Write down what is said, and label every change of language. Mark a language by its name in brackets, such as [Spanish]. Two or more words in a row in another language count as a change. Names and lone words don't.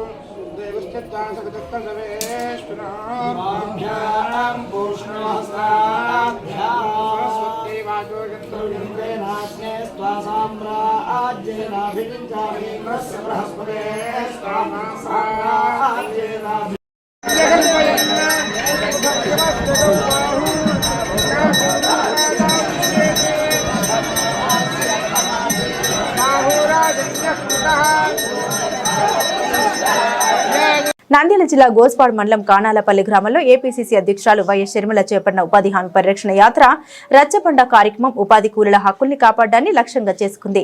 [Sanskrit] देवश्चत्तासविदत्तसवेष्टुनाभ्यां पूष्णहस्ताभ्यां सरस्वती वाचोगन्तव्यन्त्रेणाग्ने स्त्वा साम्राज्येनाभिविञ्चामीन्द्रस्य बृहस्पते साम्राज्येनाभि [Telugu] నంద్యాల జిల్లా గోస్పాడ్ మండలం కానాలపల్లి గ్రామంలో ఏపీసీసీ అధ్యక్షురాలు వైఎస్ షర్మిల చేపట్టిన ఉపాధి హామీ పరిరక్షణ యాత్ర రచ్చబండ కార్యక్రమం ఉపాధి కూలీల హక్కుల్ని కాపాడడాన్ని లక్ష్యంగా చేసుకుంది.